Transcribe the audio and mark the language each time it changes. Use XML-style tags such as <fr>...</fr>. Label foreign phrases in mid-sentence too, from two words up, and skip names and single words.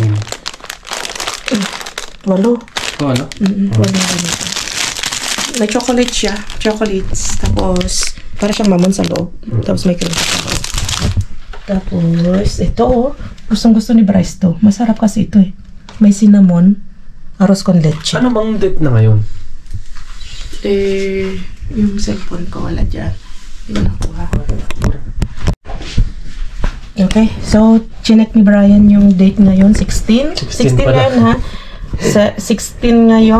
<tl>8. 8. Wala? 8 ganito. May chocolate siya. Chocolates. Tapos, para siyang mamon sa loob. Tapos may cream sa loob. Tapos, ito oh. Gustong-gusto ni Bryce to. Masarap kasi ito eh. May cinnamon.</tl> <es>Arroz con leche.</es> <tl>Ano bang date na ngayon? Yung cellphone ko wala dyan. Hindi ko nakuha. Okay, so chinek ni Brian yung date ngayon, 16. 16 pala. ngayon ha. Sa 16 ngayon,</tl>